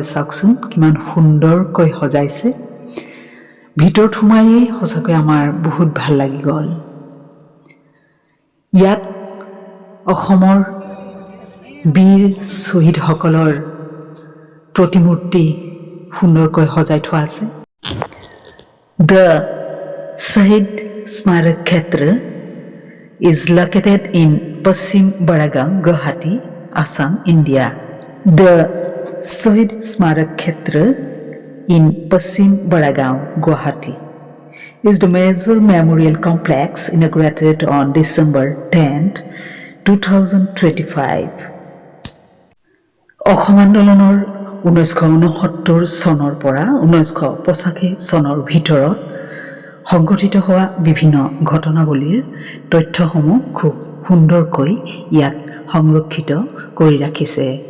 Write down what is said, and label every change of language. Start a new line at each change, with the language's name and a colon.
Assamese: চাওকচোন কিমান সুন্দৰকৈ সজাইছে। ভিতৰত সোমায়েই সঁচাকৈ আমাৰ বহুত ভাল লাগি গ'ল। ইয়াত অসমৰ বীৰ শ্বহীদসকলৰ প্ৰতিমূৰ্তি সুন্দৰকৈ সজাই থোৱা আছে।
English: The Shahid Smarak Kshetra is located in Paschim Baragaon, Guwahati, Assam, India. The Shahid Smarak Kshetra in Paschim Baragaon, Guwahati is the major memorial complex inaugurated on December 10, 2025.
Assamese: Assam আন্দোলনৰ 1969 চনৰ পৰা 1985 চনৰ ভিতৰত সংঘটিত হোৱা বিভিন্ন ঘটনাৱলীৰ তথ্যসমূহ খুব সুন্দৰকৈ ইয়াত সংৰক্ষিত কৰি ৰাখিছে।